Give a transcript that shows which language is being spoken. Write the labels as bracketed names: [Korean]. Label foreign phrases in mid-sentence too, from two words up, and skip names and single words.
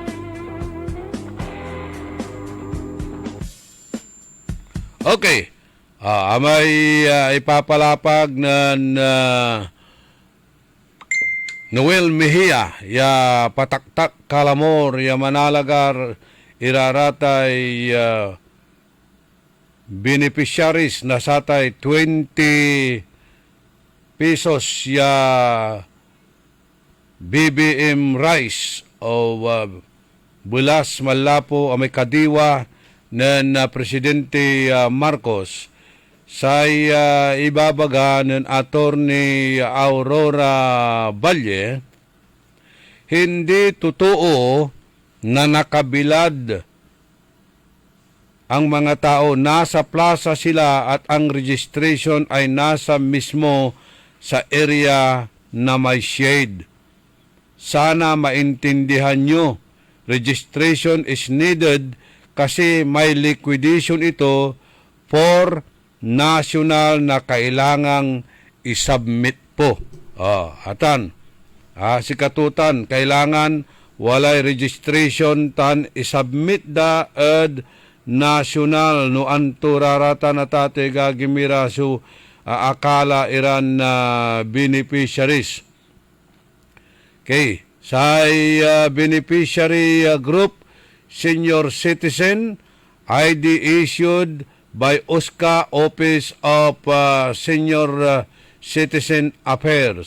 [English] Okay. [Pangasinan] Amay ipapalapag ng Noel Mejia, ya pataktak kalamor, ya manalagar, iraratay beneficiaries na satay 20 pesos ya BBM rice o bulas malapo may kadiwa ng Presidente Marcos say ibabaga ng Attorney Aurora Valle, [Filipino] hindi totoo na nakabilad ang mga tao. Nasa plaza sila at ang registration ay nasa mismo sa area na may shade. Sana maintindihan nyo, [English] registration is needed [Filipino] kasi may liquidation ito for national na kailangang isubmit po. [Pangasinan] Atan, si Katutan, kailangan walay registration tan isubmit da ed national no anturarata na tate gagimira su akala iran na beneficiaries. [English] Okay, say beneficiary group, senior citizen, ID issued by OSCA Office of Senior Citizen Affairs.